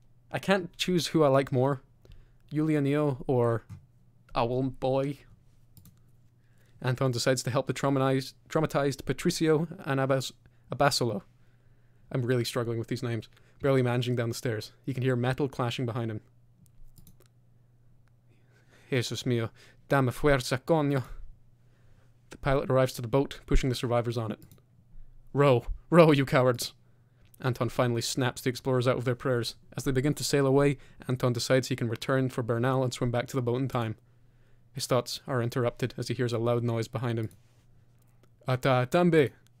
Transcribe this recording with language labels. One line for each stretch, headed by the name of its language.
English: I can't choose who I like more, Julianio or Owl Boy. Anton decides to help the traumatized Patricio and Abasolo. I'm really struggling with these names. Barely managing down the stairs. He can hear metal clashing behind him.
Spanish: Jesus mío, dame fuerza, coño.
English: The pilot arrives to the boat, pushing the survivors on it. Row! Row, you cowards! Anton finally snaps the explorers out of their prayers. As they begin to sail away, Anton decides he can return for Bernal and swim back to the boat in time. His thoughts are interrupted as he hears a loud noise behind him. Ata tambe!